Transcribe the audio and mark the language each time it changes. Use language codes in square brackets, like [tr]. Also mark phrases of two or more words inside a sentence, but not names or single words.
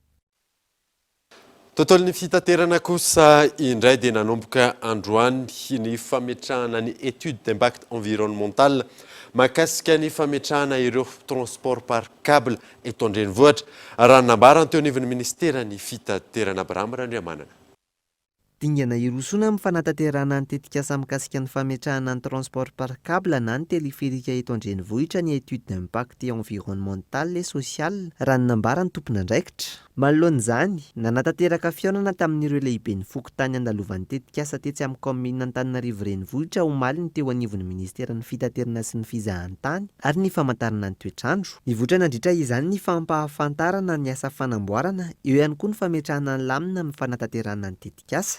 [mg] Tontolon'ny fitaterana kosa indray dia nanomboka androany ny fametrahana ny [fr] étude d'impact environnemental [mg] mahakasika ny fametrahana ireo [fr] transport par câble [mg] eto an-drenivohitra raha nambarana teo anivon'ny ministera ny fitaterana Abraham Randriamanana. Dingana irosona amin'ny fanatanterahana ny tetikasa mikasika ny fametrahana ny [fr] transport par câble [mg] na ny teleférika eto an-drenivohitra ny [fr] étude d'impact environnemental et social [mg] raha ny nambara ny tompon'andraikitra. Manoloan'izany, nanatanteraka fiaonana tamin'ireo lehibe ny fokontany andalovan'ny tetikasa tetsy amin'ny commune Antananarivo renivohitra omaly ny teo anivon'ny ministera ny fitaterana sy ny fizahantany ary ny famantarana ny toetrandro. Nivoatra nandritra izany ny fampahafantarana ny asa fanamboarana eo ihany koa ny fametrahana ny lamina amin'ny fanatanterahana ny tetikasa.